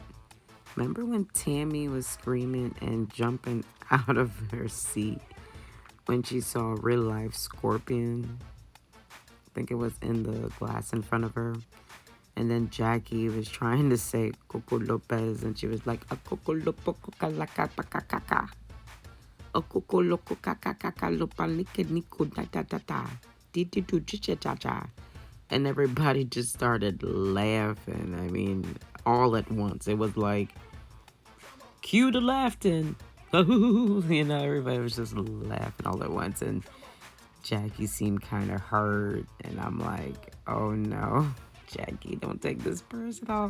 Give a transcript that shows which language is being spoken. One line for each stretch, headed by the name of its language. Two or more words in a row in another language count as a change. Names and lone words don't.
English: Remember when Tammy was screaming and jumping out of her seat when she saw a real life scorpion? I think it was in the glass in front of her. And then Jackie was trying to say Coco Lopez, and she was like, a Coco Lopo Coca la Capa Caca. A Coco Loco Caca Caca Lopalike Nico da da da da. Didi do cha cha cha. And everybody just started laughing. I mean, all at once. It was like, cue the laughing. You know, everybody was just laughing all at once. And Jackie seemed kind of hurt. And I'm like, oh no, Jackie, don't take this personal.